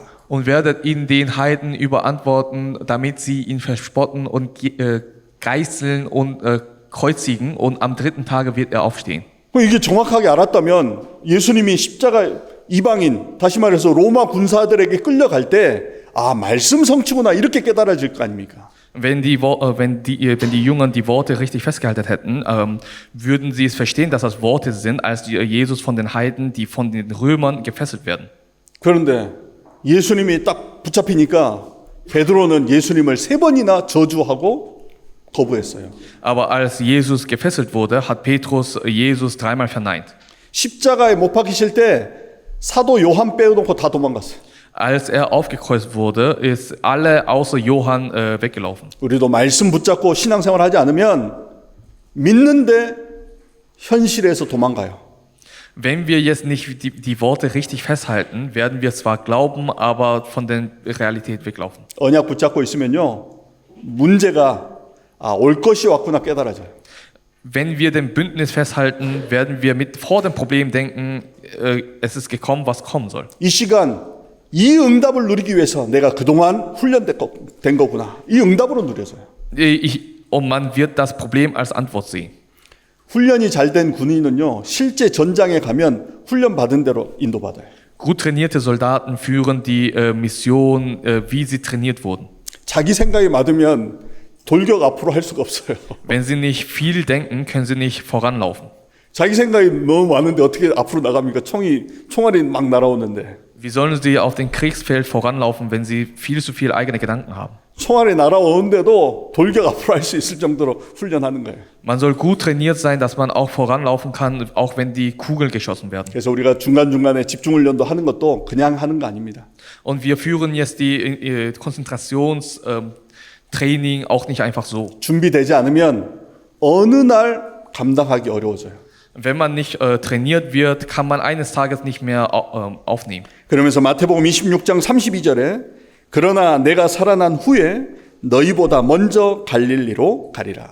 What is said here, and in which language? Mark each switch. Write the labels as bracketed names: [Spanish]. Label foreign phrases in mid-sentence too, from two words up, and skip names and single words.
[German] Und werdet ihn den Heiden überantworten, damit sie ihn verspotten und geißeln und kreuzigen, und am dritten Tage wird er aufstehen. [Korean] 이게 정확하게 알았다면 예수님이 십자가 이방인, 다시 말해서 로마 군사들에게 끌려갈 때 말씀 성취구나 이렇게 깨달아질 거 아닙니까? [German] Wenn die Jünger die Worte richtig festgehalten hätten, würden sie es verstehen, dass das Worte sind, als Jesus von den Heiden, die von den Römern gefesselt werden. [Korean] 그런데 예수님이 딱 붙잡히니까 베드로는 예수님을 3번이나 저주하고 거부했어요. [German] Aber als Jesus gefesselt wurde, hat Petrus Jesus 3-mal verneint. [Korean] 십자가에 못 박히실 때 사도 요한 빼놓고 다 도망갔어요. [German] Als er aufgekreuzt wurde, ist alle außer Johann weggelaufen. [Korean] 우리도 말씀 붙잡고 신앙생활 하지 않으면 믿는데 현실에서 도망가요. [German] Wenn wir jetzt nicht die Worte richtig festhalten, werden wir zwar glauben, aber von der Realität weglaufen. [Korean] 언약 붙잡고 있으면요, 문제가 올 것이 왔구나 깨달아져요. [German] Wenn wir den Bündnis festhalten, werden wir vor dem Problem denken, es ist gekommen, was kommen soll. [Korean] 이 시간 이 응답을 누리기 위해서 내가 그동안 훈련된 거구나. 이 응답으로 누려져요. [German] Und man wird das Problem als Antwort sehen. [Korean] 훈련이 잘 된 군인은요, 실제 전장에 가면 훈련 받은 대로 인도받아요. [German] Gut trainierte Soldaten führen die Mission, wie sie trainiert wurden. [Korean] 자기 생각이 맞으면 돌격 앞으로 할 수가 없어요. [German] Wenn sie nicht viel denken, können sie nicht voranlaufen. [Korean] 자기 생각이 너무 많은데 어떻게 앞으로 나갑니까? 총알이 막 날아오는데. [German] Wie sollen sie auf dem Kriegsfeld voranlaufen, wenn sie viel zu viel eigene Gedanken haben? [Korean] 총알이 날아오는데도 돌격 앞으로 할 수 있을 정도로 훈련하는 거예요. [German] Man soll gut trainiert sein, dass man auch voranlaufen kann, auch wenn die Kugeln geschossen werden. [Korean] 그래서 우리가 중간중간에 집중훈련도 하는 것도 그냥 하는 거 아닙니다. [German] Und wir führen jetzt die Konzentrationstraining auch nicht einfach so. [Korean] 준비되지 않으면 어느 날 감당하기 어려워져요. [German] Wenn man nicht trainiert wird, kann man eines Tages nicht mehr aufnehmen. [Korean] 그러면서 마태복음 26장 32절에 그러나 내가 살아난 후에 너희보다 먼저 갈릴리로 가리라.